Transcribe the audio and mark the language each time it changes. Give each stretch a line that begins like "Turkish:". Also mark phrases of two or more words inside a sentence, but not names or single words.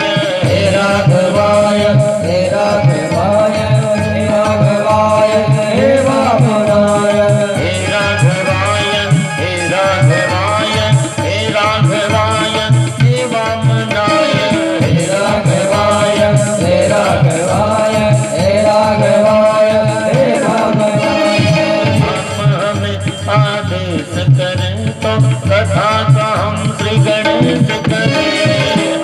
Sanskrit: हे राघवाय हे राघवाय हे राघवाय हे वामनाय हे राघवाय हे राघवाय हे राघवाय हे बामनाय हे राघवाय हे राघवाय हे राघवाय हे वामनाय
Hindi: आप हमें आदेश करें तो कथा का हम श्री गणेश करें।